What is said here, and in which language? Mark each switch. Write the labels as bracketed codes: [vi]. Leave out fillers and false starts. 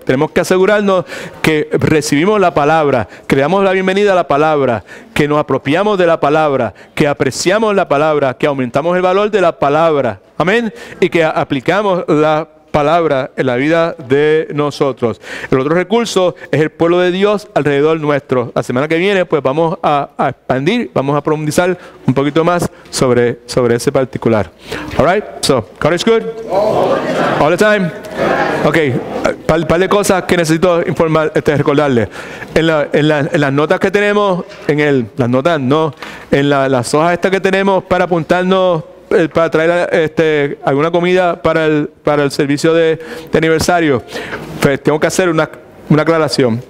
[es] Tenemos que asegurarnos que recibimos la palabra, que le damos la bienvenida a la palabra, que nos apropiamos de la palabra, que apreciamos la palabra, que aumentamos el valor de la palabra. Amén. Y que aplicamos la palabra en la vida de nosotros. El otro recurso es el pueblo de Dios alrededor nuestro. La semana que viene pues vamos a expandir, vamos a profundizar un poquito más sobre ese particular. [en] All right, so God is good all the time. [es] Ok, par de cosas que necesito informar, recordarles. En las notas que tenemos, las notas no, en las hojas estas que tenemos para apuntarnos para traer alguna comida para el servicio de aniversario, pues tengo que hacer una aclaración.